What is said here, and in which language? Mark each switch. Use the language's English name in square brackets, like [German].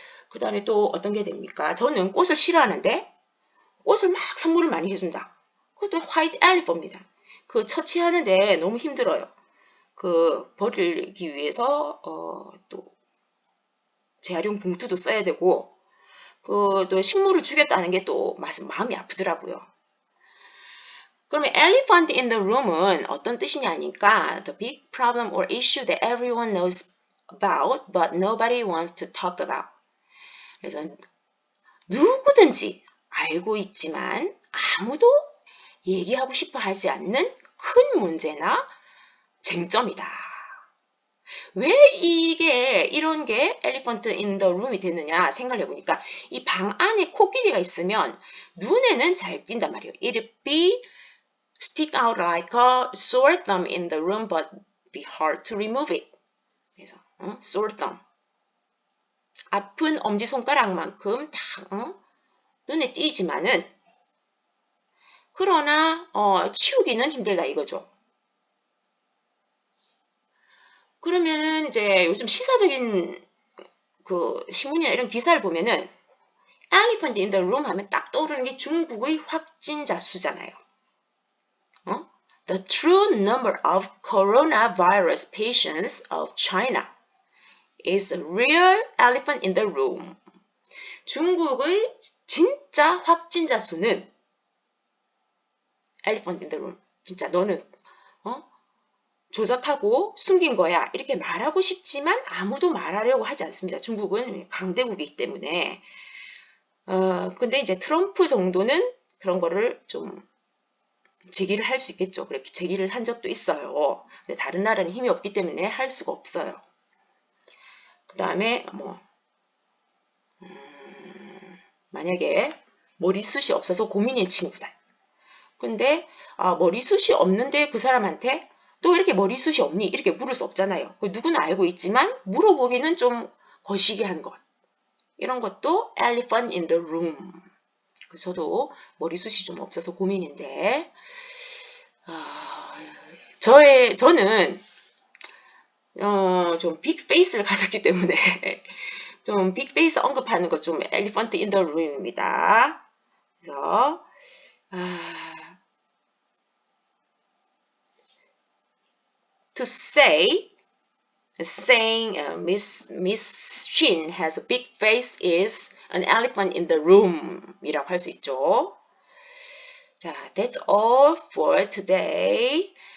[Korean] 그 다음에 또 어떤 게 됩니까? 저는 꽃을 싫어하는데 꽃을 막 선물을 많이 해준다. 그것도 화이트 엘리펀트입니다. 그 처치하는데 너무 힘들어요. 그 버리기 위해서 또 재활용 봉투도 써야 되고 또 식물을 주겠다는 게 또 마음이 아프더라고요. 그러면 [English] elephant in the room은 [Korean] 어떤 뜻이냐니까 [English] the big problem or issue that everyone knows about but nobody wants to talk about. [Korean] 그래서 누구든지 알고 있지만 아무도 얘기하고 싶어 하지 않는 큰 문제나 쟁점이다. 왜 이런 게 elephant in the room이 되느냐 생각을 해보니까 이 방 안에 코끼리가 있으면 눈에는 잘 띈단 말이에요. [English] It'd be stick out like a sore thumb in the room but be hard to remove it. [Korean] 그래서 sore thumb. 아픈 엄지손가락만큼 다 눈에 띄지만은 그러나 치우기는 힘들다 이거죠. 그러면 이제 요즘 시사적인 그 신문이나 이런 기사를 보면은 elephant in the room 하면 딱 떠오르는 게 중국의 확진자 수잖아요. [English] The true number of coronavirus patients of China is a real elephant in the room. [Korean] 중국의 진짜 확진자 수는 elephant in the room. 진짜 너는 조작하고 숨긴 거야. 이렇게 말하고 싶지만 아무도 말하려고 하지 않습니다. 중국은 강대국이기 때문에. 근데 이제 트럼프 정도는 그런 거를 좀 제기를 할 수 있겠죠. 그렇게 제기를 한 적도 있어요. 근데 다른 나라는 힘이 없기 때문에 할 수가 없어요. 그 다음에 만약에 머리숱이 없어서 고민인 친구다. 근데 머리숱이 없는데 그 사람한테 또 이렇게 머리숱이 없니? 이렇게 물을 수 없잖아요. 누구나 알고 있지만 물어보기는 좀 거시기한 것. 이런 것도 elephant in the room. 저도 머리숱이 좀 없어서 고민인데 저는 좀 빅페이스를 가졌기 때문에 좀 빅페이스 언급하는 거 좀 elephant in the room입니다. 그래서 [English] to saying Miss Shin has a big face is an elephant in the room [Korean] 이라고 할 수 있죠. 자, [English] that's all for today.